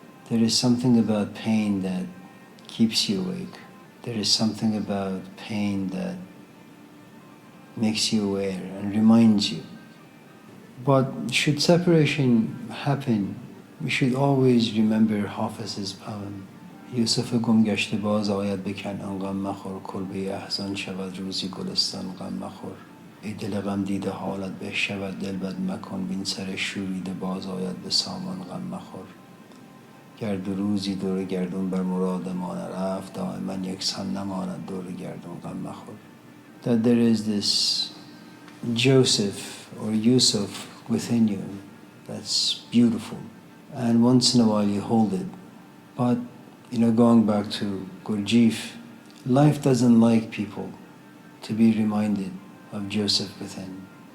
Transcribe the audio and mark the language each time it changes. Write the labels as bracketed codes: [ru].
[en] There is something about pain that keeps you awake. There is something about pain that makes you aware and reminds you. But should separation happen, we should always remember Hafiz's poem. [fa] یوسف گم گشته باز آید به کنعان غم مخور کلبه احزان شود روزی گلستان غم مخور ای دل غم دیده حالت به شود دل بد مکن بین سر شوریده باز آید به سامان غم مخور گرد و روزی دور گردون بر مراد ما نرفت دائما یکسان نماند دور گردون غم مخور. [en] That there is this Joseph or Yusuf within you that's beautiful, and once in a while you hold it. But going back to Gurdjieff, life doesn't like people to be reminded of Joseph within.